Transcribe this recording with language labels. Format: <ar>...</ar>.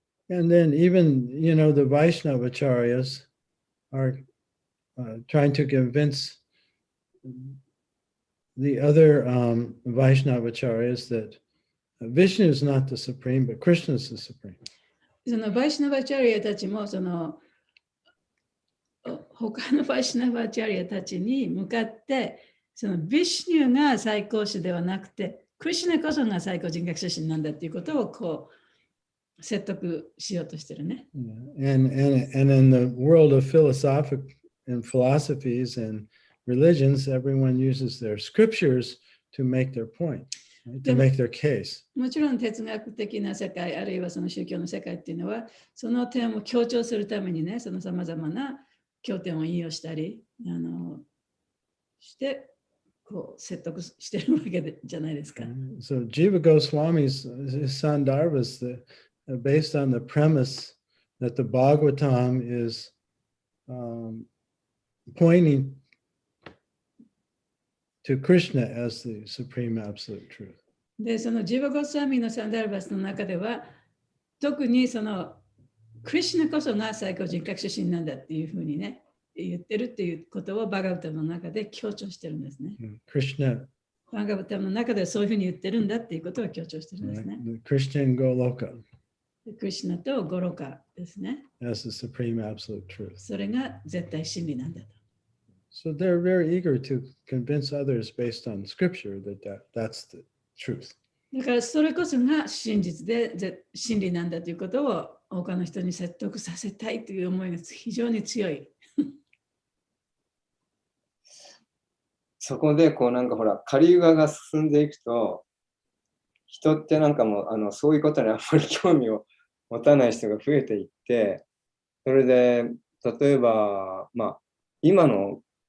<en>And then even, the Vaishnavacharyas are trying to convince the other Vaishnavacharyas that Vishnu is not the supreme, but Krishna is the supreme.</en> <ja>そのバイシナバチャリアたちもその他のバイシナバチャリアたちに向かってそのビシュニュが最高種ではなくてクリシュナこそが最高人格出身なんだっていうことをこう説得しようとしてるね。</ja> <en>And in the world of philosophies and religions, everyone uses their scriptures to make their point, right? To make their case.</en> <ja>もちろん哲学的な世界あるいはその宗教の世界っていうのはその点を強調するためにねそのさまざまな経典を引用したりしてこう説得してるわけじゃないですか。</ja> <en>So Jiva Goswami's his Sandarbha is based on the premise that the Bhagavatam is pointing to Krishna as the supreme absolute truth.</en> <ja>で、そのジーバ・ゴスワミのサンダルバスの中では、特にそのクリシュナこそが最高人格出身なんだっていうふうにね、言ってるっていうことをバガバタムの中で強調してるんですね。クリシュナ。バガバタムの中でそういうふうに言ってるんだっていうことを強調してるんですね。クリシュナゴロカ。クリシュナとゴロカですね。</ja> <en>As the supreme absolute truth.</en> <ja>それが絶対真理なんだと。</ja> <en>So they're very eager to convince others based on scripture that's the truth.</en> <ja>だからそれこそが真実で真理なんだということを他の人に説得させたいという思いが非常に強い。そこでこうなんかほらカリユガが進んでいくと人ってなんかもうそういうことにあんまり興味を持たない人が増えていってそれで例えばまあ今の</ja>